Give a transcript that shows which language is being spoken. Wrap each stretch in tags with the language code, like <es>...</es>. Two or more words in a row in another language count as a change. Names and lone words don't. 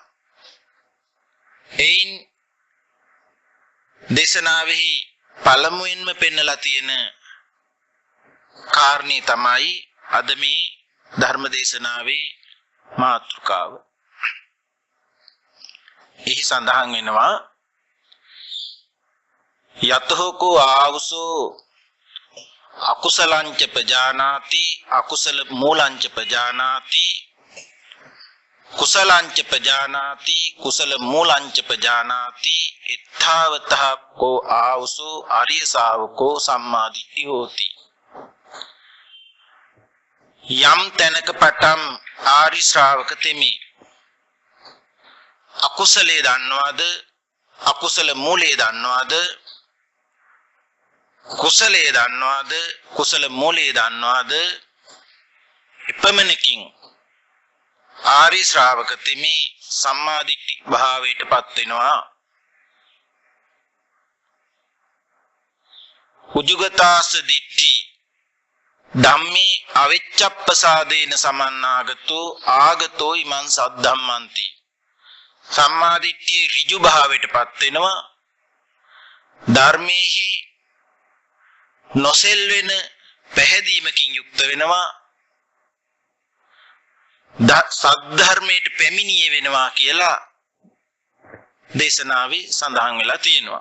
<si>එයින් දේශනාවෙහි පළමුවෙන්ම පෙන්නලා තියෙන කාරණේ තමයි අද මේ ධර්ම දේශනාවේ මාතෘකාව. එහි සඳහන් වෙනවා</si> <pi>යතෝකෝ ආවසෝ අකුසලංච පජානාති අකුසල මූලංච පජානාති කුසලංච පජානාති කුසල මූලංච පජානාති ඉත්තාවතහ කෝ ආවසෝ ආර්ය ශාවකෝ සම්මාදිට්ඨි හෝති.</pi> <si>යම් තැනක පටන් ආර්ය ශ්‍රාවක තෙමි අකුසලේ දන්නවද අකුසල මූලයේ දන්නවද කුසලයේ දන්නවද කුසල මූලයේ දන්නවද එපමණකින් ආර්ය ශ්‍රාවක තෙමි සම්මාදිට්ඨි භාවයටපත් වෙනවා.</si> <pi>උජුගතාස දිට්ඨි ධම්මේ අවිච්ඡප්පසාදේන සමන්නාගතෝ ආගතෝ ඉමං සද්ධම්මන්ති.</pi> <si>සම්මාදිට්ඨියේ ඍජු භාවයටපත් වෙනවා. ධර්මයේහි නොසෙල් වෙන පැහැදීමකින් යුක්ත වෙනවා. සද්ධර්මයට පැමිණියේ වෙනවා කියලා දේශනාවේ සඳහන් වෙලා තියෙනවා.</si>